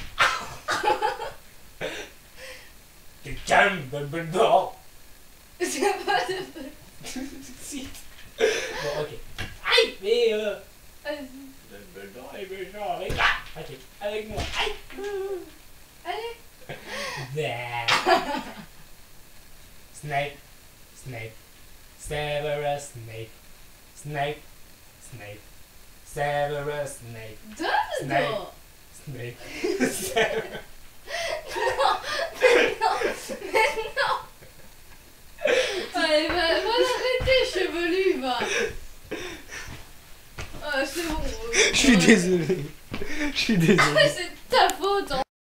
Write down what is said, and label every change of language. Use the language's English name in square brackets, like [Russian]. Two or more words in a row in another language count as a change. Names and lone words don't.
[French] Tu calmes, Dumbledore. C'est pas de... Si. Bon, ok. Aïe, mais Vas-y. Dumbledore est méchant avec... Ok, avec moi. Aïe. Allez. There. Snape, Snape, Severus Snape. Snape, Snape, Severus Snape. Dumbledore! Snape, Severus. Non! Mais non! Mais non! Allez, va l'arrêter, chevelu, va! Ah, c'est bon. Je suis désolé. Je suis désolé. C'est ta faute, hein.